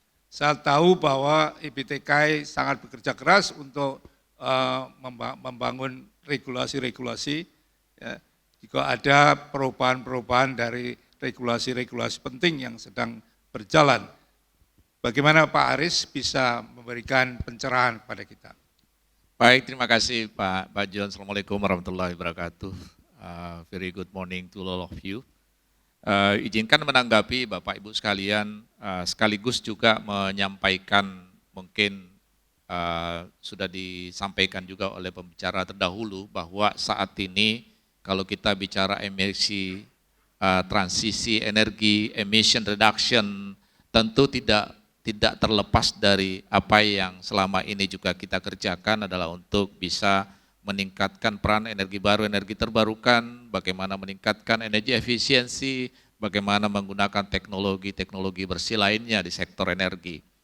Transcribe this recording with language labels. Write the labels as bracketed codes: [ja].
[id] Saya tahu bahwa EBTKE sangat bekerja keras untuk membangun regulasi-regulasi, ya. Jika ada perubahan-perubahan dari regulasi-regulasi penting yang sedang berjalan. Bagaimana Pak Haris bisa memberikan pencerahan pada kita? Baik, terima kasih Pak John. [ar] Assalamualaikum warahmatullahi wabarakatuh. [en] Very good morning to all of you. [id] Izinkan menanggapi Bapak Ibu sekalian, sekaligus juga menyampaikan mungkin sudah disampaikan juga oleh pembicara terdahulu bahwa saat ini kalau kita bicara emisi transisi energi, emission reduction, tentu tidak terlepas dari apa yang selama ini juga kita kerjakan adalah untuk bisa meningkatkan peran energi baru, energi terbarukan, bagaimana meningkatkan energi efisiensi, bagaimana menggunakan teknologi-teknologi bersih lainnya di sektor energi.